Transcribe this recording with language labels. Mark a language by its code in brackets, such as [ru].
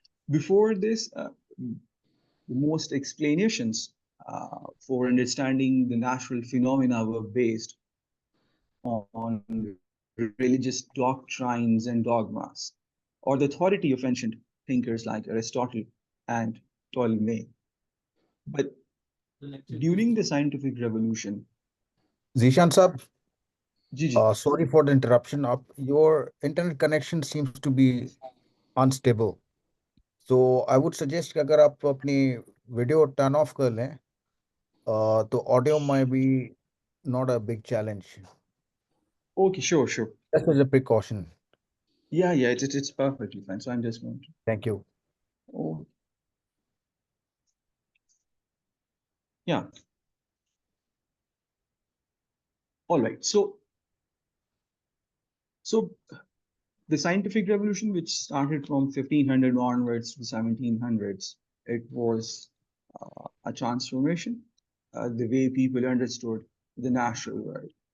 [en] Before this, most explanations for understanding the natural phenomena were based on religious doctrines and dogmas, or the authority of ancient thinkers like Aristotle and Ptolemy. But during the scientific revolution, Zeeshan sir, Gigi, sorry for the interruption. Your internet connection seems to be unstable. So I would suggest [hi] कि अगर आप अपनी video turn off कर लें तो audio [en] might be not a big challenge. okay, sure. Just as a precaution. Yeah, it's perfectly fine. So I'm just going to. Thank you. Oh, yeah. All right. So the scientific revolution, which started from 1500 onwards to 1700s, it was a transformation, the way people understood the natural world.